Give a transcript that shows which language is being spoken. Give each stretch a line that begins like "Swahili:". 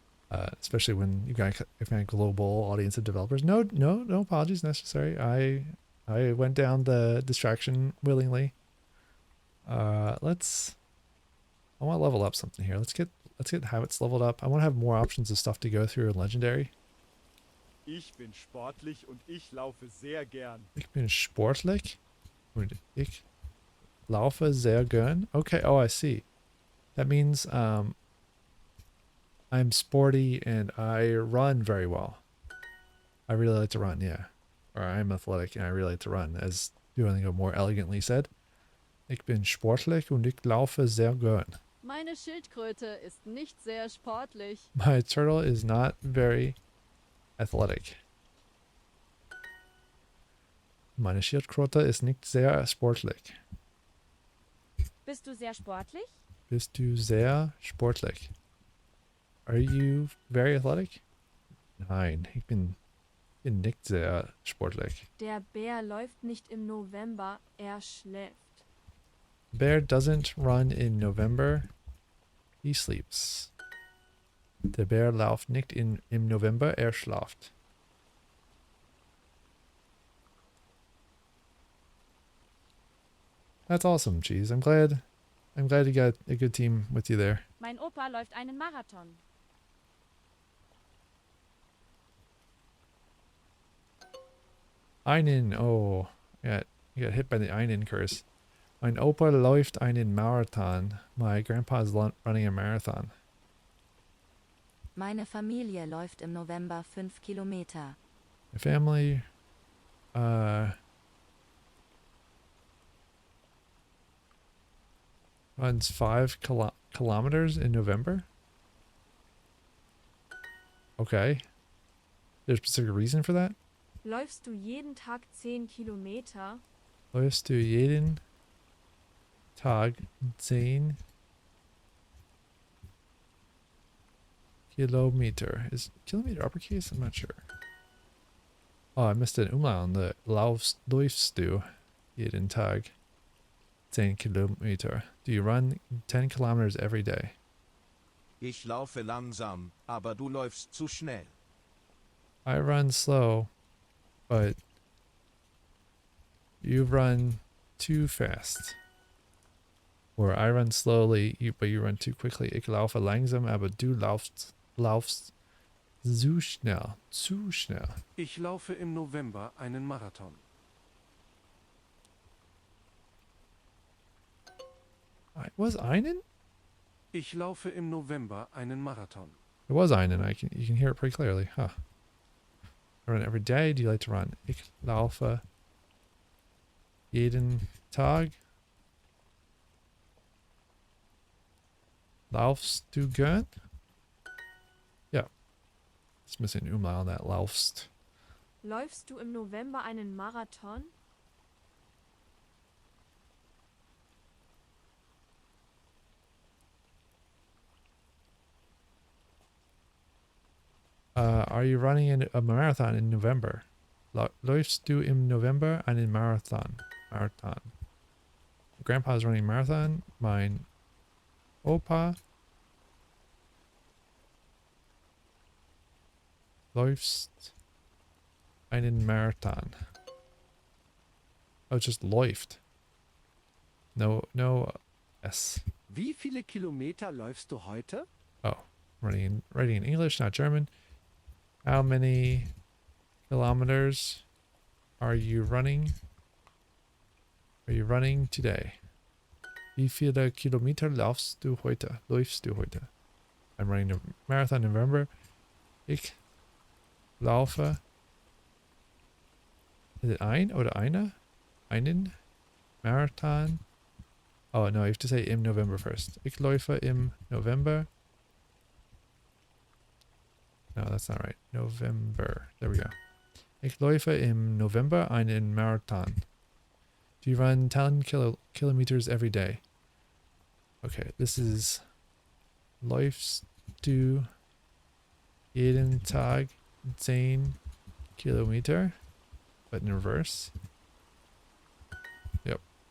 English: Especially when you got a kind of global audience of developers. No apologies necessary. I went down the distraction willingly. I want to level up something here. Let's get habits leveled up. I want to have more options of stuff to go through in Legendary.
German: Ich bin sportlich und ich laufe sehr gern. Ich bin sportlich und ich laufe sehr gern.
English: Okay, oh I see. That means I'm sporty and I run very well. I really like to run, yeah. Or I'm athletic and I really like to run, as Duolingo more elegantly said.
German: Ich bin sportlich und ich laufe sehr gern. Meine Schildkröte ist nicht sehr sportlich.
English: My turtle is not very athletic.
German: Meine Schildkröte ist nicht sehr sportlich. Bist du sehr sportlich? Bist du sehr sportlich?
English: Are you very athletic?
German: Nein, ich bin nicht sehr sportlich. Der Bär läuft nicht im November, er schläft.
English: Bear doesn't run in November. He sleeps.
German: Der Bär läuft nicht im November, er schläft.
English: That's awesome, Cheese. I'm glad you got a good team with you there.
German: Mein Opa läuft einen Marathon.
English: Einen, oh, you got hit by the Einen curse.
German: Mein Opa läuft einen Marathon.
English: My grandpa's running a marathon.
German: Meine Familie läuft im November 5 Kilometer.
English: My family, runs 5 kilometers in November. Okay. There's a specific reason for that?
German: Läufst du jeden Tag 10 Kilometer? Läufst du jeden Tag 10 Kilometer?
English: Is kilometer uppercase? I'm not sure. Oh, I missed an umlaut on the
German: läufst du jeden Tag 10 Kilometer.
English: Do you run 10 kilometers every day?
German: Ich laufe langsam, aber du läufst zu schnell.
English: I run slow, but you run too fast. Or I run slowly, but you run too quickly.
German: Ich laufe langsam, aber du laufst zu schnell. Zu schnell. Ich laufe im November einen Marathon. Was einen? Ich laufe im November einen Marathon.
English: It was einen. You can hear it pretty clearly. Huh. I run every day. Do you like to run?
German: Ich laufe jeden Tag. Laufst du gern? Yeah.
English: It's missing an umlaut on that.
German: Laufst. Läufst du im November einen Marathon?
English: Are you running a marathon in November?
German: Läufst du im November einen Marathon? Marathon.
English: Grandpa's running a marathon.
German: Mein Opa läufst einen Marathon.
English: Oh, it's just läuft. No S.
German: Wie viele Kilometer läufst du heute?
English: Oh, writing in English, not German. How many kilometers are you running? Are you running today?
German: Wie viele Kilometer läufst du heute?
English: I'm running a marathon in November.
German: Ich laufe. Is it ein oder eine? Einen Marathon.
English: Oh no, you have to say im November first.
German: Ich laufe im November.
English: No, that's not right. November. There we go.
German: Ich laufe im November einen Marathon.
English: Do you run 10 kilometers every day? Okay, this is
German: läufst du jeden Tag 10 Kilometer,
English: but in reverse. Yep.